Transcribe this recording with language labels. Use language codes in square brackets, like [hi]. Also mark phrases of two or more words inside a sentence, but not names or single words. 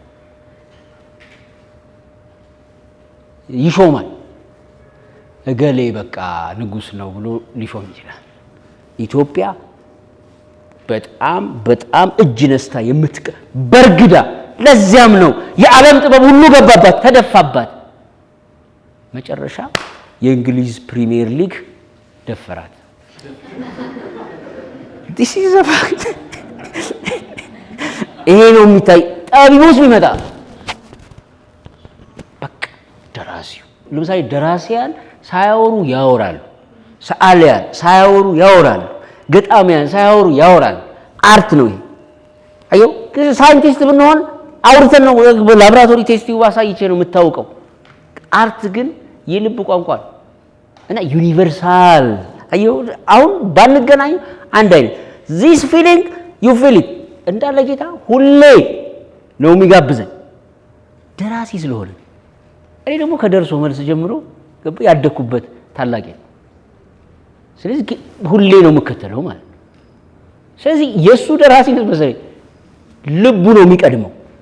[am] ይሾማል። እገሌ በቃ ንጉስ ነው ብሎ ሊሾም ይችላል። ኢትዮጵያ በጣም እጅ ነስታ በርግዳ። ለዚያም ነው የዓለም ጥበብ ሁሉ ገባባት፣ ተደፋባት። መጨረሻ የእንግሊዝ ፕሪሚየር ሊግ ደፈራት። [en] this is a fact። [am] ይሄ ነው የሚታይ። ጠቢቡስ ቢመጣ በቃ ደራሲው ለምሳሌ ደራሲያን ሳያወሩ ያወራሉ፣ ሰዓሊያን ሳያወሩ ያወራሉ፣ ገጣሚያን ሳያወሩ ያወራሉ። አርት ነው ይሄ። አየው ሳይንቲስት ብንሆን አውርተን ነው ላብራቶሪ ቴስት አሳይቼ ነው የምታውቀው። አርት ግን የልብ ቋንቋ ነው እና ዩኒቨርሳል። አየው አሁን ባንገናኝ አንድ አይነት [en] this feeling you feel it [am] እንዳለ ጌታ ሁሌ ነው የሚጋብዘን ደራሲ ስለሆነ። እኔ ደግሞ ከደርሶ መልስ ጀምሮ ያደኩበት ታላቅ ነው። ስለዚህ ሁሌ ነው የምከተለው ማለት ነው። ስለዚህ የሱ ደራሲነት መሰለኝ ልቡ ነው የሚቀድመው።